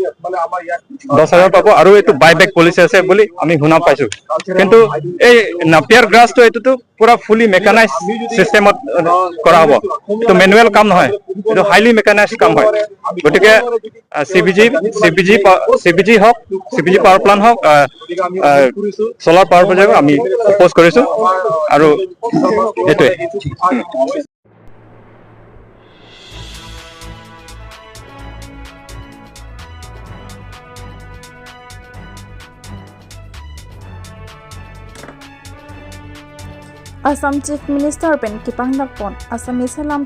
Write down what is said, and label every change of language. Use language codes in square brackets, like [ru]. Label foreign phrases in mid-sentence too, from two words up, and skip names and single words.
[as] আৰু এইটো [en] buyback policy [as] আছে বুলি আমি শুনা পাইছো কিন্তু এই [en] Napier grass [as] এইটোতো পুৰা [en] fully mechanized system [as] কৰা হ'ব এইটো মেনুৱেল কাম নহয় এইটো [en] highly mechanized [as] কাম হয় গতিকে CBG হওক [en] CBG power plant [as] হওক [en] solar power project [as] আমি অপ'জ কৰিছো আৰু এইটোৱে [mjw] Assam [en] Chief Minister [mjw] pen Kipangdak pon Assamese alam